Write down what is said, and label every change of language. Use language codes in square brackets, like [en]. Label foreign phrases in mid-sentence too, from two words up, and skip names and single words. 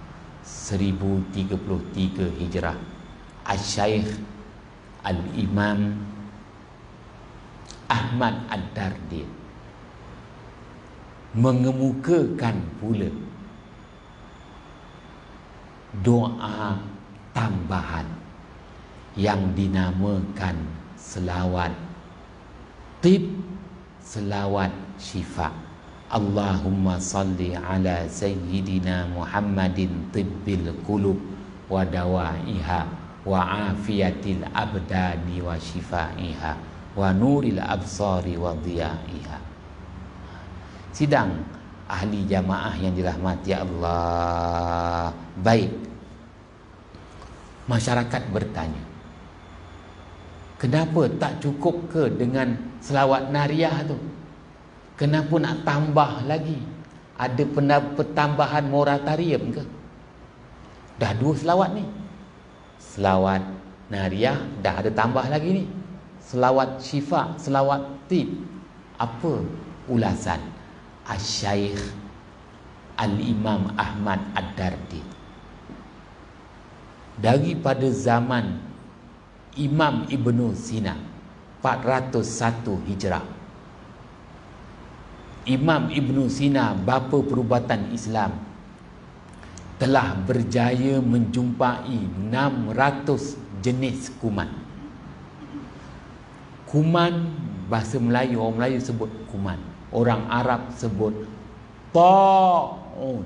[ms] 1033 Hijrah, Asy-Syaikh Al-Imam Ahmad Ad-Dardir mengemukakan pula doa tambahan yang dinamakan selawat tib, selawat syifa. [ar] اللهم صل على سيدنا محمد طب القلوب ودوائها وعافية الأبدان وشفائها ونور الأبصار وضيائها. [ms] Sidang ahli jamaah yang dirahmati Allah. Baik, masyarakat bertanya, kenapa tak cukup ke dengan selawat nariyah tu? Kenapa nak tambah lagi? Ada pertambahan moratorium ke? Dah 2 selawat ni. Selawat nariyah dah ada tambah lagi ni. Selawat syifa, selawat tib. Apa ulasan Asy-Syaikh Al-Imam Ahmad Ad-Dardir? Daripada zaman Imam Ibnu Sina 401 Hijrah, Imam Ibnu Sina, bapa perubatan Islam, telah berjaya menjumpai 600 jenis kuman. Kuman, bahasa Melayu, orang Melayu sebut kuman, orang Arab sebut ta'un.